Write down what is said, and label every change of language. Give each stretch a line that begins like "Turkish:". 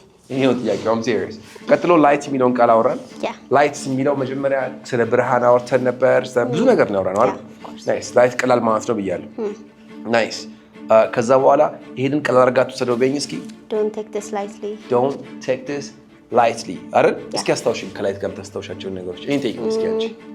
Amharic: ይሄ ነው ጥያቄው።
English: I'm serious.
Amharic: ቀጥሎ ላይት የሚለውን ቃል አወራን። ላይት የሚለው መጀመሪያ ስለ ብርሃን አወርተን ነበር። ብዙ ነገር ነው ያወራነው አይደል? ናይስ። ላይት ቀላል ማለት ነው ብያለሁ። ናይስ። ከዛ በኋላ ይሄንን ቀላል አድርጋችሁ ሰደው በይኝ እስኪ።
English: Don't take this lightly. Don't take this lightly
Amharic: አይደል? እስኪ አስታውሽኝ ከላይት ጋር ተስተውሻቸው ነገሮች እኔ ጠይቅ እስኪ አንቺ።